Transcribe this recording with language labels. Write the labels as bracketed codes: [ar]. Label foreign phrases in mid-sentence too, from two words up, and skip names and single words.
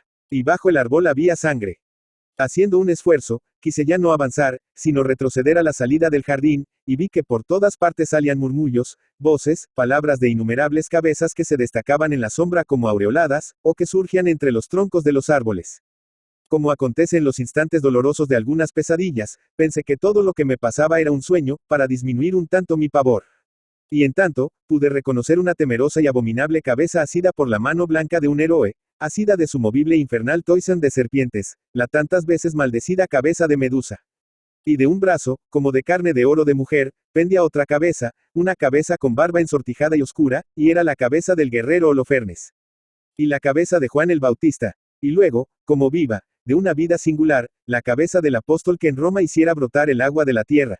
[es] Y bajo el árbol había sangre. Haciendo un esfuerzo, quise ya no avanzar, sino retroceder a la salida del jardín, y vi que por todas partes salían murmullos, voces, palabras de innumerables cabezas que se destacaban en la sombra como aureoladas, o que surgían entre los troncos de los árboles. Como acontece en los instantes dolorosos de algunas pesadillas, pensé que todo lo que me pasaba era un sueño, para disminuir un tanto mi pavor. Y en tanto, pude reconocer una temerosa y abominable cabeza asida por la mano blanca de un héroe, asida de su movible e infernal toisón de serpientes, la tantas veces maldecida cabeza de Medusa. Y de un brazo, como de carne de oro de mujer, pendía otra cabeza, una cabeza con barba ensortijada y oscura, y era la cabeza del guerrero Holofernes. Y la cabeza de Juan el Bautista. Y luego, como viva, de una vida singular, la cabeza del apóstol que en Roma hiciera brotar el agua de la tierra.